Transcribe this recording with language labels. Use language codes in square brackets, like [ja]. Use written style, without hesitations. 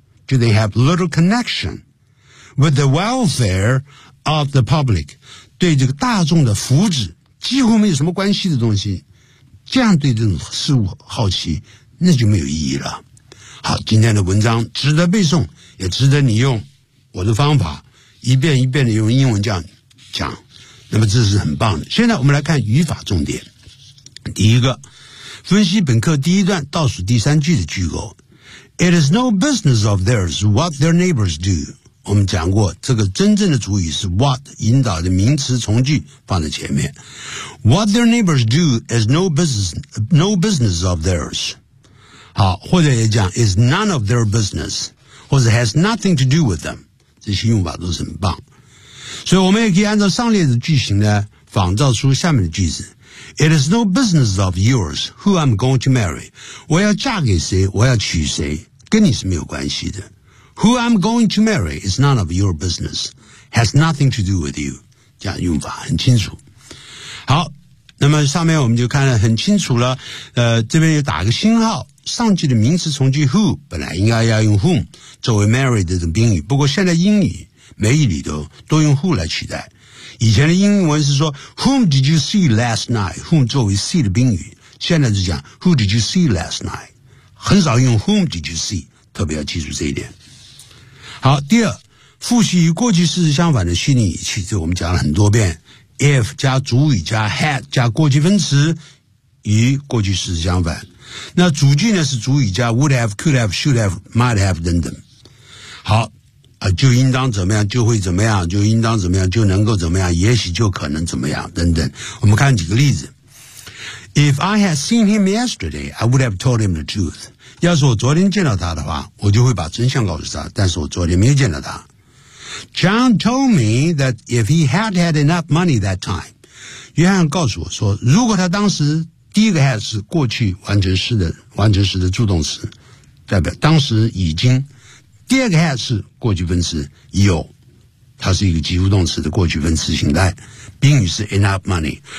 [en] Do they have little connection with the welfare of the public? [zh] 对这个大众的福祉几乎没有什么关系的东西，这样对这种事物好奇，那就没有意义了。好，今天的文章值得背诵，也值得你用我的方法一遍一遍的用英文这样讲，那么这是很棒的。现在我们来看语法重点。第一个，分析本课第一段倒数第三句的句构。 [en] It is no business of theirs what their neighbors do. [zh] 我们讲过，这个真正的主语是 what， 引导的名词从句放在前面。 [en] What their neighbors do is no business of theirs. [zh] 好，或者也讲 [en] is none of their business， [zh] 或者 [en] has nothing to do with them。 [zh] 这些用法都是很棒。所以我们也可以按照上列的句型呢，仿造出下面的句子。 [en] It is no business of yours who I'm going to marry. [zh] 我要嫁给谁，我要娶谁，跟你是没有关系的。 [en] Who I'm going to marry is none of your business. Has nothing to do with you. [zh] 这样用法很清楚。好，那么上面我们就看得很清楚了。这边又打个星号，上句的名词从句 who， 本来应该要用 whom 作为 marry 的宾语，不过现在英语每一里都用 who 来取代。以前的英文是说 [en] Whom did you see last night? [zh] Whom 作为 see 的宾语，现在是讲 [en] Who did you see last night? [zh] 很少用 [en] Whom did you see， [zh] 特别要记住这一点。好，第二，复习与过去式相反的虚拟语气，这我们讲了很多遍。 If 加主语加 had 加过去分词与过去式相反，那主句呢是主语加 [en] would have, could have, should have, might have [zh] 等等。好啊，就应当怎么样，就会怎么样，就应当怎么样，就能够怎么样，也许就可能怎么样，等等。我们看几个例子。 [en] If I had seen him yesterday, I would have told him the truth. [zh] 要是我昨天见到他的话，我就会把真相告诉他，但是我昨天没有见到他。 [en] John told me that if he had had enough money that time, [zh] 约翰告诉我说，如果他当时，第一个 had 是过去完成时的助动词，代表当时已经，第二个 had 是过去分词有，它是一个及物动词的过去分词形态，宾语是 enough money。